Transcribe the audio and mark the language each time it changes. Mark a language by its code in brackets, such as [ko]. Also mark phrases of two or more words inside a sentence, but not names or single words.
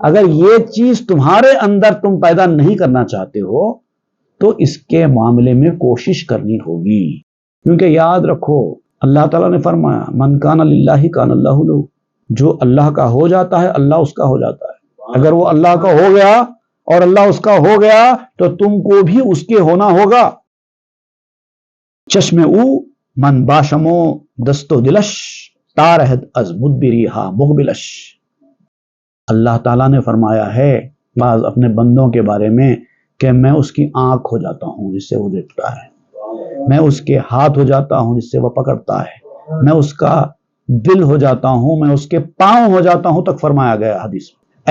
[ur] اگر یہ چیز تمہارے اندر تم پیدا نہیں کرنا چاہتے ہو تو اس کے معاملے میں کوشش کرنی ہوگی، کیونکہ یاد رکھو اللہ تعالیٰ نے فرمایا [ar] من کان للہ کان اللہ لہ، [ur] جو اللہ کا ہو جاتا ہے اللہ اس کا ہو جاتا ہے۔ اگر وہ اللہ کا ہو گیا اور اللہ اس کا ہو گیا تو تم کو بھی اس کے ہونا ہوگا۔ [fa] چشم او من باشمو دستو دلش تارہد از مدبری ہا مقبلش۔ [ur] اللہ تعالیٰ نے فرمایا ہے بعض اپنے بندوں کے بارے میں کہ میں اس کی آنکھ ہو جاتا ہوں جس سے وہ دیکھتا ہے، میں اس کے ہاتھ ہو جاتا ہوں جس سے وہ پکڑتا ہے، میں اس کا دل ہو جاتا ہوں، میں اس کے پاؤں ہو جاتا ہوں تک فرمایا گیا حدیث میں۔